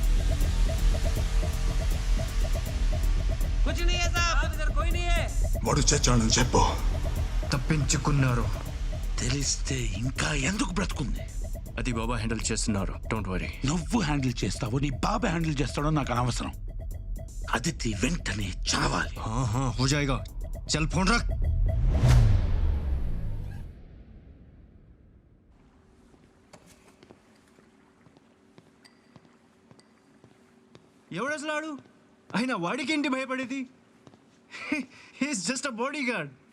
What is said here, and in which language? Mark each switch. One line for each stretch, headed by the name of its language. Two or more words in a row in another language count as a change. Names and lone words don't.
Telugu: వాడు చచ్చాడని చెప్పు. తప్పించుకున్నారు. తెలిస్తే ఇంకా ఎందుకు బ్రతుకుంది? అది బాబా హ్యాండిల్ చేస్తున్నారు.
English: don't worry.
Telugu: నువ్వు హ్యాండిల్ చేస్తావో నీ బాబా హ్యాండిల్ చేస్తాడో నాకు అనవసరం. అదితి వెంటనే చావాలి.
Hindi: हाँ हाँ हो जाएगा. चल फोन रख.
Telugu: ఎవడు అసలు ఆడు? అయినా వాడికేంటి భయపడేది?
English: he's just a body guard.